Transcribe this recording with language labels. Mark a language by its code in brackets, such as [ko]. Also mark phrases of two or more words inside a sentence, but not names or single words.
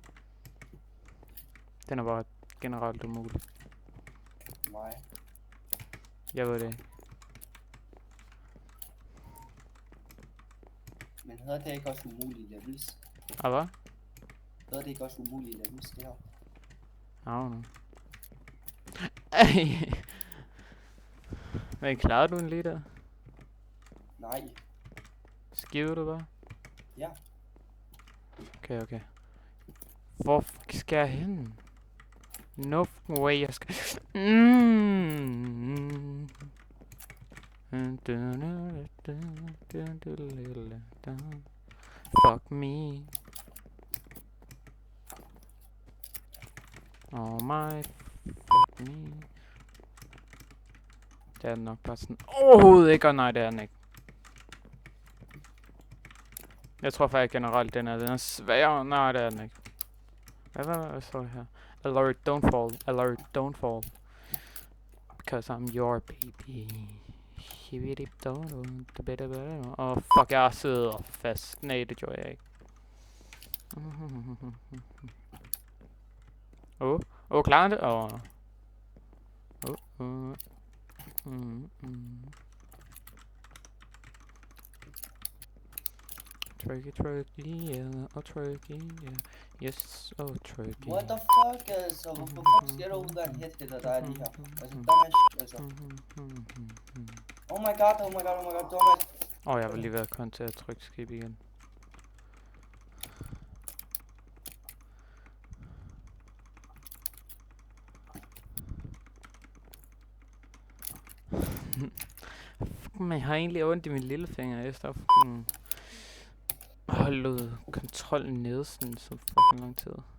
[da] Den er bare generelt umulig. Nej. Jeg ved det ikke. Men hedder det ikke også umulige levels? Hvad? Hedder det ikke også umulige levels, det her? [en] I don't know. [da] Ej. Men klarede du en lige der? Nej. Skiver du bare? Ja. Okay. Hvor skal jeg hen? [en] No way, [da] jeg skal... [en] Fuck me. Oh my fuck me. [da] Det er nok bare sådan overhovedet ikke, og nej det er den ikke. Jeg tror faktisk generelt den er svær, nej det er den ikke. Hvad står her? [en] Alert, don't fall, alert, don't fall. Because I'm your baby. [da] Åh fuck, jeg sidder fast. Nej, det gjorde jeg ikke. Klarer det? [en] Turkey, yeah, turkey, yeah. Yes, turkey. What the fuck, [da] altså? Hvorfor fuck skal der ud af en headhitter, der er lige her? Altså, dumbass, altså. [en] Oh my god, dumbass. [da] Jeg vil lige være kommet til at trykke skib igen. Men jeg har egentlig ondt i min lillefinger efter fucking holdt kontrollen nede sådan så fucking lang tid.